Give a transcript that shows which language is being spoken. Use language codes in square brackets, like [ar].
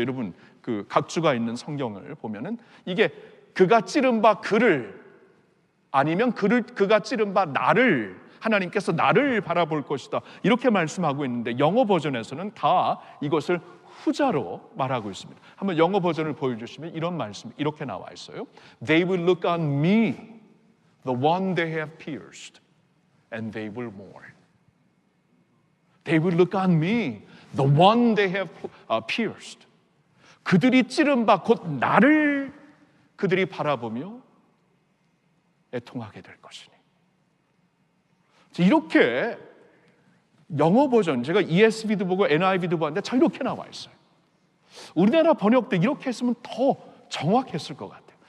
[ko] 여러분 그 각주가 있는 성경을 보면은 이게 그가 찌른 바 그를 아니면 그가 찌른 바 나를 하나님께서 나를 바라볼 것이다 이렇게 말씀하고 있는데 영어 버전에서는 다 이것을 후자로 말하고 있습니다. 한번 영어 버전을 보여주시면 이런 말씀이 이렇게 나와 있어요. [en] They will look on me, the one they have pierced, and they will mourn. They will look on me, the one they have pierced. [ko] 그들이 찌른 바 곧 나를 그들이 바라보며 애통하게 될 것이니. 이렇게 영어 버전, 제가 ESV도 보고 NIV도 봤는데 잘 이렇게 나와 있어요. 우리나라 번역도 이렇게 했으면 더 정확했을 것 같아요.